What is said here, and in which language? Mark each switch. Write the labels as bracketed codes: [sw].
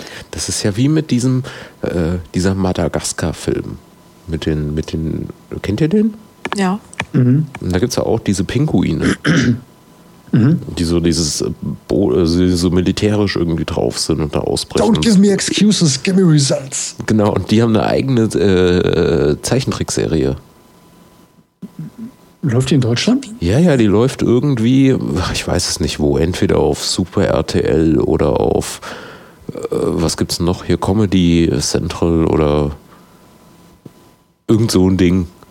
[de] Das ist ja wie mit diesem dieser Madagaskar-Film. Mit den. Kennt ihr den? Ja. Mhm. Und da gibt es ja auch diese Pinguine. Die so so militärisch irgendwie drauf sind und da ausbrechen. [en] Don't give me excuses, give me results. [de] Genau, und die haben eine eigene Zeichentrickserie. Läuft die in Deutschland? Ja, die läuft irgendwie, ich weiß es nicht wo, entweder auf Super RTL oder auf, was gibt's noch hier, Comedy Central oder irgend so ein Ding.